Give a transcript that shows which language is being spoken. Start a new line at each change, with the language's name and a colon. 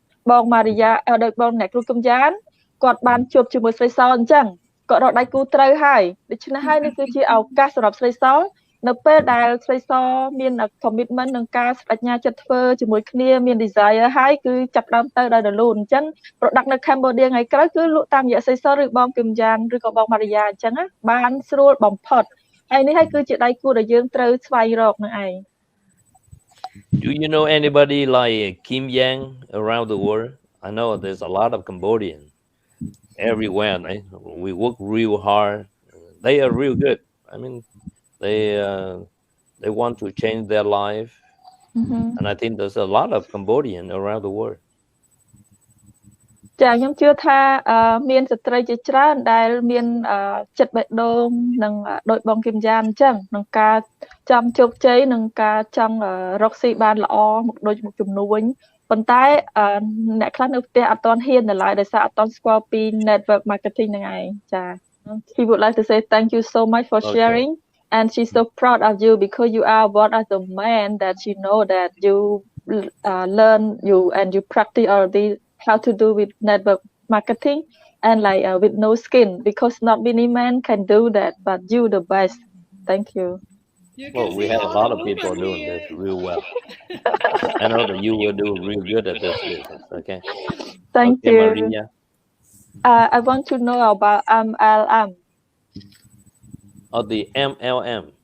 Khmer: បងម៉ារីយ៉ាដោយបងអ្នកគ្រូកំយ៉ានគាត់បានជួបជាមួយស្រីសអញ្ចឹងគាត់រកដៃគូត្រូវហើយដូច្នេះហើយនេះគឺជាឱកាសសម្រាប់ស្រីសនៅពេលដែលស្រីសមាន commitment នឹងការប្រាជ្ញាចិត្តធ្វើជាមួយគ្នាមាន desire ហើយគឺចាប់ផ្ដើមទៅដោយរលូនអញ្ចឹង product នៅ Cambodia ថ្ងៃក្រោយគឺលក់តាមរយៈស្រីសឬបងគឹមយ៉ានឬក៏បងម៉ារីយ៉ាអញ្ចឹងណាបានស្រួលបំផុតហើយនេះហើយគឺជាដៃគូដែលយើងត្រូវស្វែងរកនឹងឯង
English: Do you know anybody like Kim Yang around the world? I know there's a lot of Cambodian everywhere. We work real hard. They are real good. I mean, they want to change their life, and I think there's a lot of Cambodian around the world.
Khmer: ចាខ្ញុំជឿថាមានស្ត្រីជាច្រើនដែលមានចិត្តបេះដូងនឹងដោយបងគឹមយ៉ានអញ្ចឹងក្នុងការចង់ជោគជ័យនិងការចង់រកស៊ីបានល្អមកដូចមកជំនួញប៉ុន្តែ អ្នកខ្លះនៅផ្ទះអត់ទាន់ហ៊ាននៅឡើយដោយសារអត់ទាន់ស្គាល់ពី network marketing ហ្នឹងឯងចា
English: He would like to say thank you so much for sharing and she's so proud of you because you are one of the men that she know that you learn you and you practice already how to do with network marketing and like with no skin because not many men can do that but you the best. Thank you. Well, we have a lot of people doing this real well. I know that you will do real good at this business. Okay. Thank okay, you. Maria. I want to know about MLM. Oh, the MLM.